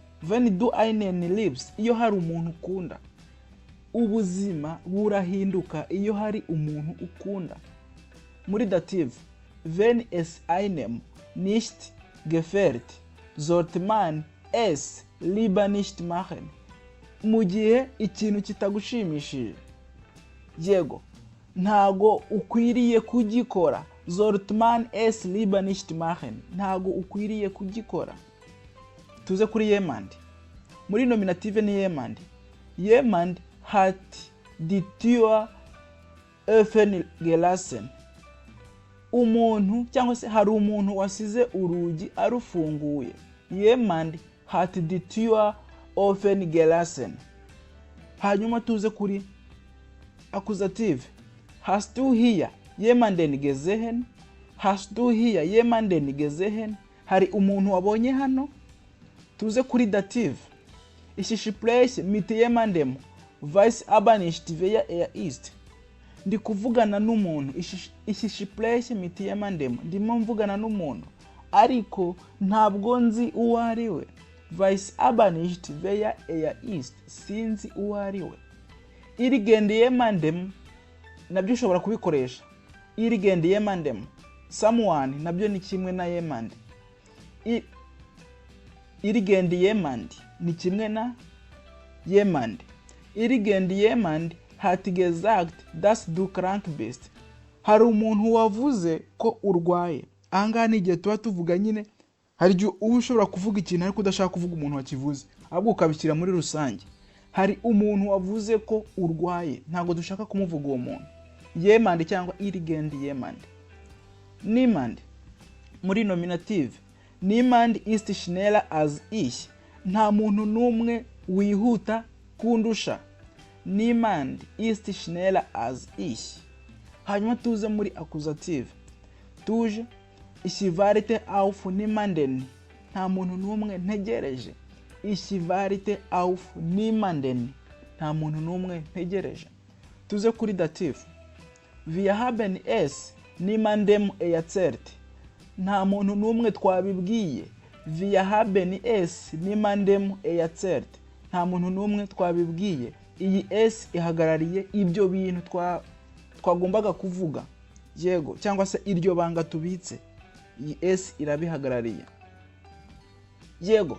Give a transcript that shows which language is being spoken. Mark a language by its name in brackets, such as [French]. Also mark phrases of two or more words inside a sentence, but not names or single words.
[German] Wenn du einen liebst, [Kinyarwanda] iyo hari umuntu ukunda. Ubuzima burahinduka iyo hari umuntu ukunda. Muri dative, [German] wenn es einem nicht gefällt, sollte man es lieber nicht machen. [Kinyarwanda] Mu gihe ikintu kitagushimishije, yego, ntago ukwiriye kugikora. [German] Sollte man es lieber nicht machen, [Kinyarwanda] ntago ukwiriye kugikora. Tuze kuri jemand. Muri nominative ni jemand. [German] Jemand hat die Tür offen gelassen. [Kinyarwanda] Umuntu cyangwa se hari umuntu wasize urugi arufunguye. [German] Jemand hat die Tür offen gelassen. [Kinyarwanda] Hanyuma tuze kuri accusative. [German] Hast du hier jemanden gesehen? Hast du hier jemanden gesehen? [Kinyarwanda] Hari umuntu wabonye hano. Tuze kuri dative. [German] Ich spreche mit jemandem, weiß aber nicht wer ist. [Kinyarwanda] Ndi kuvugana n'umuntu. [German] Ich spreche mit jemandem, [Kinyarwanda] ndimo mvugana n'umuntu, ariko ntabwo nzi uwo ari we. [German] Weiß aber nicht wer ist, [Kinyarwanda] sinzi uwo ari we. [German] Irigende jemandem [Kinyarwanda] nabyo ushobora kubikoresha. [German] Irigende jemandem, [Kinyarwanda] someone nabyo ni kimwe na jemand. [German] Irigende jemand [Kinyarwanda] ni kimwe na jemand. [German] Irigende jemand hat gesagt, dass du krank bist. [Kinyarwanda] Hari umuntu wavuze ko urwaye. Ahangaha ni igihe tuba tuvuga nyine, hari igihe uba ushobora kuvuga ikintu ariko udashaka kuvuga umuntu wakivuze, ahubwo ukabishyira muri rusange. Hari umuntu wavuze ko urwaye, ntabwo dushaka kumuvuga uwo muntu. jemand cyangwa [German] irgend jemand. Niemand [Kinyarwanda] muri nominative, [German] niemand ist schneller als ich, [Kinyarwanda] nta muntu n'umwe wihuta kundusha. [German] Niemand ist schneller als ich. [Kinyarwanda] Hanyuma tuze muri accusative, tuje [German] ich warte auf niemanden, [Kinyarwanda] nta muntu n'umwe ntegereje. [German] Ich warte auf niemanden, [Kinyarwanda] nta muntu n'umwe ntegereje. Tuze kuri dative, [German] wir haben es niemandem erzählt, [Kinyarwanda] nta muntu n'umwe twabibwiye. [German] Wir haben es niemandem erzählt, [Kinyarwanda] nta muntu n'umwe twabibwiye. Iyi s ihagarariye ibyo bintu twagombaga kuvuga, yego, cyangwa se iryo banga tubitse. Iyi s irabihagarariye, yego.